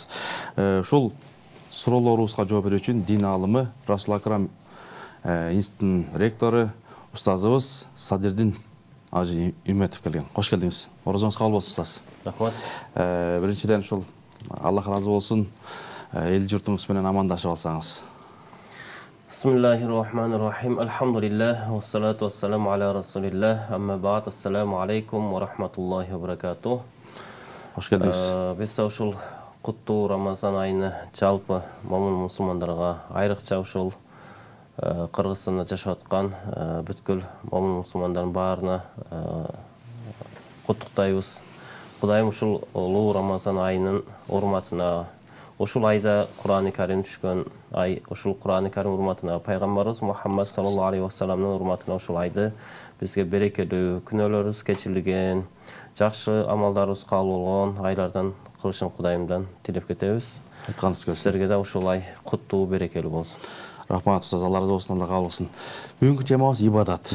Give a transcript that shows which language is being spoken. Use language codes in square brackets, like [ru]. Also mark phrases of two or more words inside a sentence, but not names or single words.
[ky] Ушул суроолорубузга жооп берүү үчүн дин аалымы Расул Акрам институтунун ректору устазыбыз Садирдин Ажи Үмметов келген. Кош келдиңиз. Орозоңуз кабыл болсун, устаз. Рахмат. Биринчиден ушул Аллах разы болсун, эл журтуңуз менен амандашып алсаңыз. [ar] بسم الله الرحمن الرحيم. الحمد لله، والصلاة والسلام على رسول الله. أما بعد. السلام عليكم ورحمة الله وبركاته. [ky] Кош келдиңиз. Биз ушул куттуу Рамазан айыны жалпы момун мусулмандарга, айрыкча ушул Кыргызстанда жашап аткан бүткүл момун мусулмандардын баарына куттуктайбыз. Кудайым ушул улуу Рамазан айынын урматына, ушул айда Кур'ан-ы Карим түшкөн ай, ушул Кур'ан-ы Карим урматына, пайгамбарыбыз Мухаммад [ar] صلى الله عليه وسلم [ky] урматына ушул айды бизге берекелүү, күнөөлөрүбүз кечирилген, жакшы амалдарыбыз кабыл болгон айлардан кылышын Кудайымдан тилеп кетебиз. Айтканыңыз келсин. Силерге да ушул ай куттуу, берекелүү болсун. Рахмат, устаз, Алла разы болсун, Алла кабыл кылсын. Бүгүнкү темабыз ибадат.